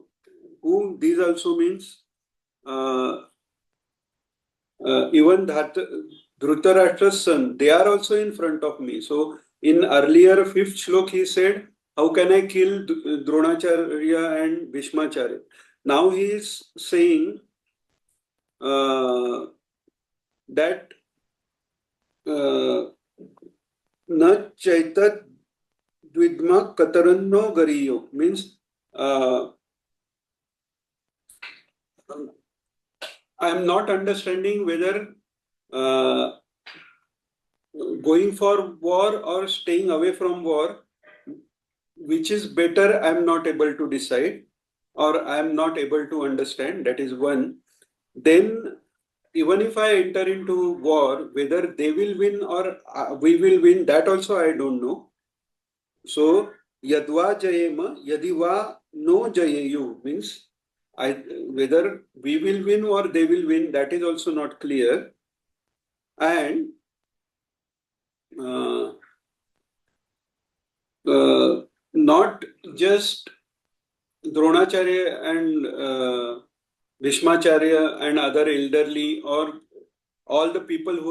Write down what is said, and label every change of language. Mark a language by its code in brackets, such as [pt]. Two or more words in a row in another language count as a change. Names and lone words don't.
[en] Whom these also means uh, even that Dhritarashtra's son, they are also in front of me. So in earlier fifth shlok, he said, how can I kill Dronacharya and Bhishmacharya? Now he is saying that [sa] न चैतद् विद्मः कतरन्नो गरीयो [en] means uh, I am not understanding whether uh, going for war or staying away from war, which is better, I'm not able to decide, or I'm not able to understand. That is one. Then, even if I enter into war, whether they will win or we will win, that also I don't know. So, [sa] यद्वा जयेम, यदिवा नो जयेयुः [en] means whether we will win or they will win, that is also not clear. And uh, not just Dronacharya and Bhishmacharya and other elderly or all the people who